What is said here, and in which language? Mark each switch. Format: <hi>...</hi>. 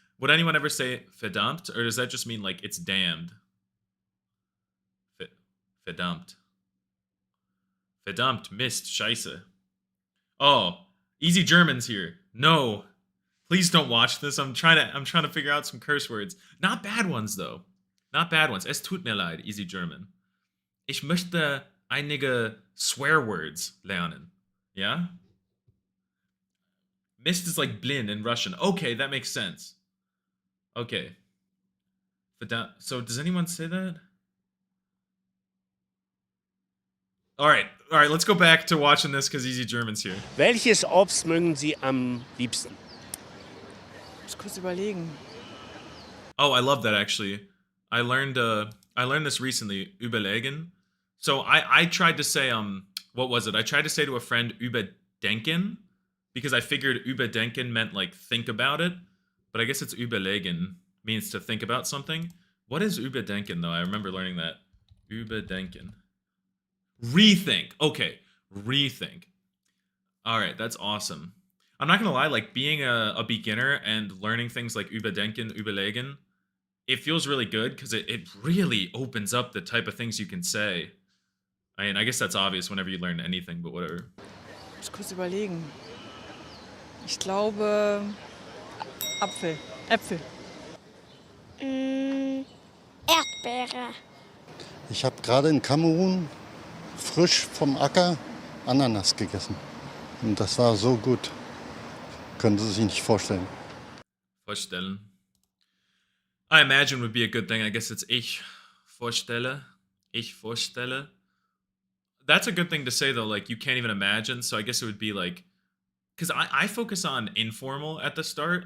<en>Would anyone ever say verdammt, or does that just mean like it's damned?</en> <de>Verdammt. Verdammt, Mist, scheiße.</de> <en>Oh, easy German's here. No. Please don't watch this. I'm trying to figure out some curse words. Not bad ones though. Not bad ones.</en> <de>Es tut mir leid,</de> <en>easy German.</en> <de>Ich möchte einige Swearwords lernen.</de> <en>Yeah? Mist is like blind in Russian. Okay, that makes sense. Okay. So does anyone say that? Alright, let's go back to watching this because Easy German's here.</en> <de>Welches Obst mögen Sie am liebsten? Ich muss kurz überlegen.</de> <en>Oh, I love that actually. I learned this recently, überlegen. So I tried to say what was it? I tried to say to a friend überdenken because I figured überdenken meant like think about it, but I guess it's überlegen means to think about something. What is überdenken though? I remember learning that. Überdenken. Rethink. Okay, rethink. All right, that's awesome. I'm not gonna lie, like being a beginner and learning things like überdenken, überlegen, it feels really good because it really opens up the type of things you can say. I mean, I guess that's obvious whenever you learn anything, but whatever.</en> <de>Ich muss kurz überlegen. Ich glaube Apfel. Äpfel. Erdbeere. Ich habe gerade in Kamerun frisch vom Acker Ananas gegessen. Und das war so gut. Können Sie sich nicht vorstellen. Vorstellen.</de> <en>I imagine would be a good thing. I guess it's</en> <de>ich vorstelle. Ich vorstelle.</de> <en>That's a good thing to say though, like you can't even imagine, so I guess it would be like, because I focus on informal at the start.</en>